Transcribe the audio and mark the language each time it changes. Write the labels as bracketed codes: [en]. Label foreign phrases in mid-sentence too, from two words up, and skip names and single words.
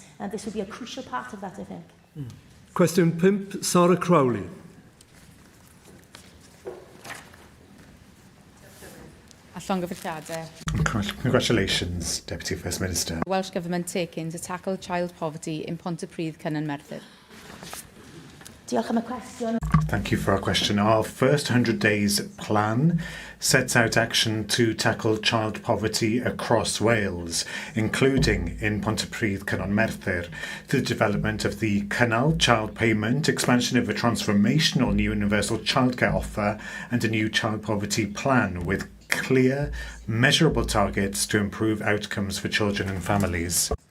[en] And this will be a crucial part of that, I think. Question 5, Sarah Crowley. Congratulations, Deputy First Minister. Welsh Government taking to tackle child poverty in Pontypridd, Cynon Merthyr? [cy] Diolch am y cwestiwn. [en] Thank you for our question. Our first 100 days plan sets out action to tackle child poverty across Wales, including in Pontypridd, Cynon Merthyr, through the development of the Cynnal child payment, expansion of a transformational new universal childcare offer, and a new child poverty plan with clear, measurable targets to improve outcomes for children and families.